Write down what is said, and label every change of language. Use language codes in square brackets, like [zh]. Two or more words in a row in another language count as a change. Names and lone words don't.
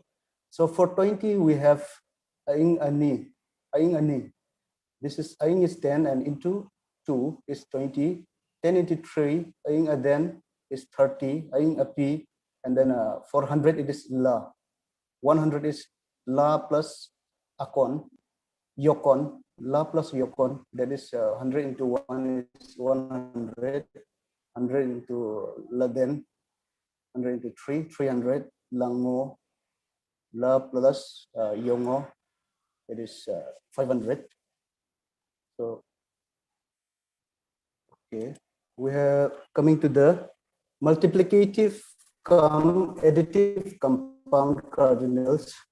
[en] So for 20, we have [adi] aing ani. [en] This is aing is 10 and into 2 is 20. 10 into 3, [adi] aing aden [en] is 30. [adi] Aing api, [en] and then 400 it is la. 100 is la plus [adi] akon, yokon, [en] la plus yokon, that is 100 into 1 is 100, 100 into laden, 100 into 3, 300, lango, la plus yongo, it is 500. So, okay, we are coming to the multiplicative additive compound cardinals.